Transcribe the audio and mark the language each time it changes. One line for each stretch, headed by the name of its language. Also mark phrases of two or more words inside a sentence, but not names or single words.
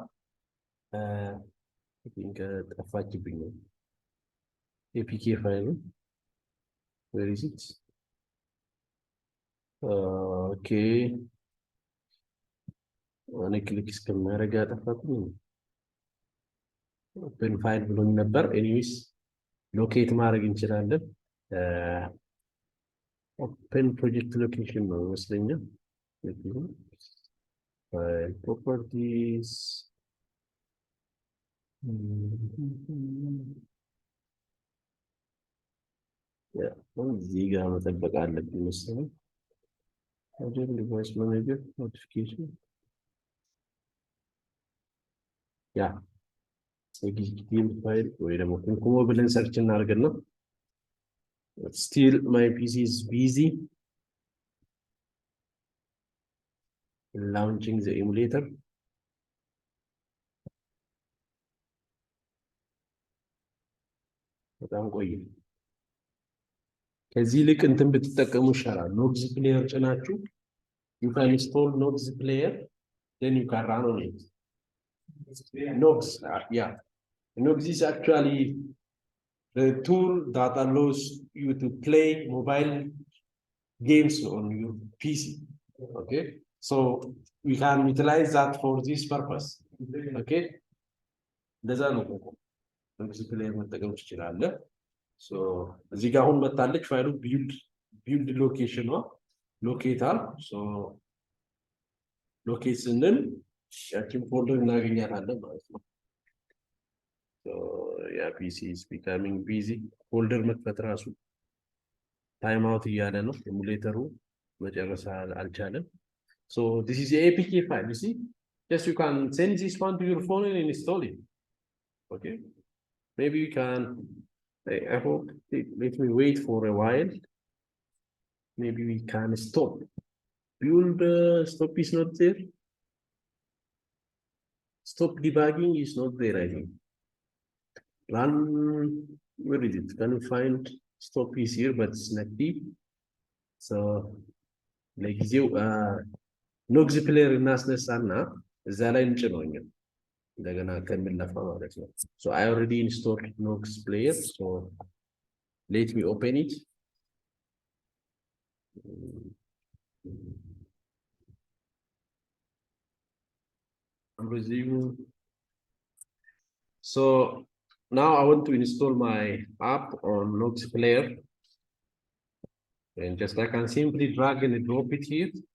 English: I think APK file. Where is it? Okay. I click open file belong number. Anyways, locate
Amharic: ማድረግ እንችላለን.
English: Open project location
Amharic: ነው መስለኛል.
English: Properties.
Amharic: Yeah, እዚህ ጋር መጠበቅ አለብን መሰለኝ.
English: Device manager notification. Yeah. Execute file
Amharic: ወይ ደግሞ ኮንኮሞ ብለን ሰርች እናደርግና
English: But still, my PC is busy launching the emulator.
Amharic: በጣም ቆየ። ከዚህ ልክ እንትን ብትጠቀሙ ይሻላል። ኖክስ ፕሌየር ጭናችሁ
English: you can install Nox player, then you can run on it. Nox, yeah. Nox is actually the tool that allows you to play mobile games on your PC. Okay, so we can utilize that for this purpose. Okay, there's a Nox player
Amharic: መጠቀም ትችላለህ። So እዚህ ጋር አሁን መጣለች ፋይሉ
English: build location
Amharic: ነው ሎኬታል ሶ ሎኬት ስንል ያቺን ፎልደር እናገኛታለን ማለት ነው። ሶ ያ ፒሲ
English: is becoming busy
Amharic: ፎልደር መክፈት ራሱ
English: time out
Amharic: እያለ ነው ኤሙሌተሩ መጨረስ አልቻለም።
English: So this is the APK file, you see, just you can send this one to your phone and install it. Okay, maybe we can I hope let me wait for a while. Maybe we can stop. Build stop is not there. Stop debugging is not there, I think. Run, where is it? Can you find stop is here, but it's not deep. So, like you, Nox player
Amharic: እናስነሳና እዛ ላይ እንጭነውኛል እንደገና ከሚለፋ ማለት ነው።
English: So I already installed Nox player, so let me open it. Resume. So now I want to install my app on Nox player, and just I can simply drag and drop it here.